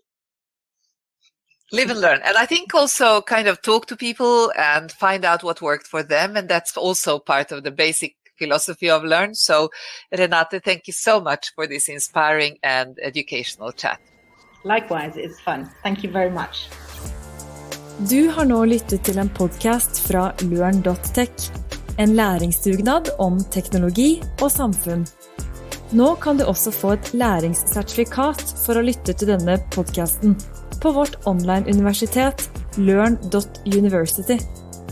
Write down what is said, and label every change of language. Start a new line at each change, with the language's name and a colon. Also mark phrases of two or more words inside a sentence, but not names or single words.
English: live and learn. And I think also kind of talk to people and find out what worked for them. And that's also part of the basic philosophy of Learn. So Renate, thank you so much for this inspiring and educational chat. Likewise, it's fun. Thank you very much.
Norwegian: Du har nå lyttet til en podcast fra Lørn.tech, en læringsdugnad om teknologi og samfunn. Nå kan du også få et læringssertifikat for å lytte til denne podcasten på vårt online-universitet Lørn.university.